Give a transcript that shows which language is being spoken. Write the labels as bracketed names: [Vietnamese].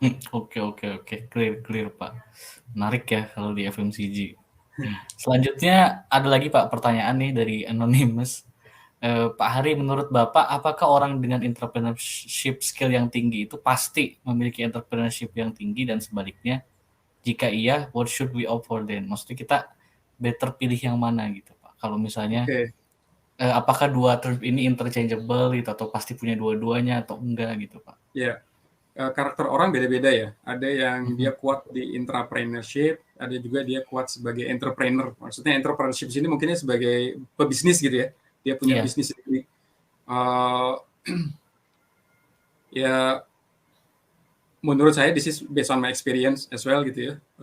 [Indonesian] Oke, clear Pak. Menarik ya kalau di FMCG. Selanjutnya ada lagi Pak pertanyaan nih dari Anonymous. Pak Hari, menurut Bapak, apakah orang dengan entrepreneurship skill yang tinggi itu pasti memiliki entrepreneurship yang tinggi dan sebaliknya? Jika iya, [English] what should we opt for then? [Indonesian] Maksudnya kita better pilih yang mana gitu Pak? Kalau misalnya, apakah dua term ini interchangeable gitu, atau pasti punya dua-duanya atau enggak gitu Pak? Ya, karakter orang beda-beda ya. Ada yang dia kuat di intrapreneurship, ada juga dia kuat sebagai entrepreneur. Maksudnya entrepreneurship sini mungkinnya sebagai pebisnis gitu ya. Dia punya bisnis sendiri. Ya, menurut saya [English] this is based on my experience as well [Indonesian] gitu ya.